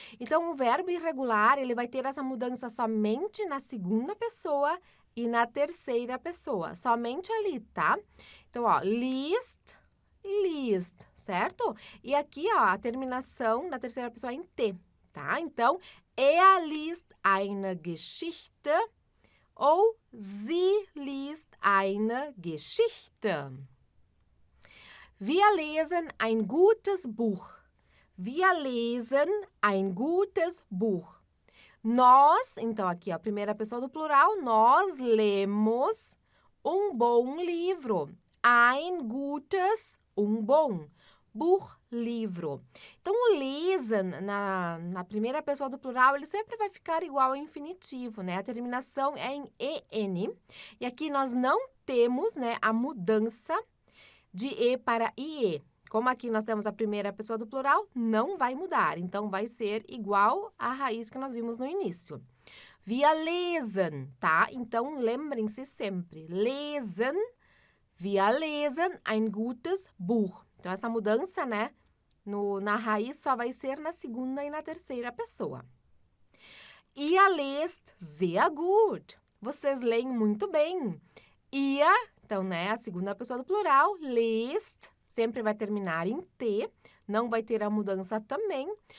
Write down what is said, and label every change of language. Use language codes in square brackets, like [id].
[pt] Então, o verbo irregular, ele vai ter essa mudança somente na segunda pessoa e na terceira pessoa. Somente ali, tá? Então, ó, liest, list, certo? E aqui, ó, a terminação da terceira pessoa é em T, tá? [de] Então, er liest eine Geschichte ou sie liest eine Geschichte. Wir lesen ein gutes Buch. Wir lesen ein gutes Buch. [pt] Nós, então aqui ó, a primeira pessoa do plural, nós lemos um bom livro. [de] Ein gutes, [pt] um bom. Buch, livro. Então, o lesen, na primeira pessoa do plural, ele sempre vai ficar igual ao infinitivo, né? A terminação é em en. E aqui nós não temos, né, a mudança de e para ie. Como aqui nós temos a primeira pessoa do plural, não vai mudar. Então, vai ser igual à raiz que nós vimos no início. [de] Wir lesen, [pt] tá? Então, lembrem-se sempre. [de] Lesen, wir lesen ein gutes Buch. [pt] Então, essa mudança, né, na raiz só vai ser na segunda e na terceira pessoa. [de] Ihr lest sehr gut. [pt] Vocês leem muito bem. Ihr, então, né, a segunda pessoa do plural, lest, sempre vai terminar em T, não vai ter a mudança também.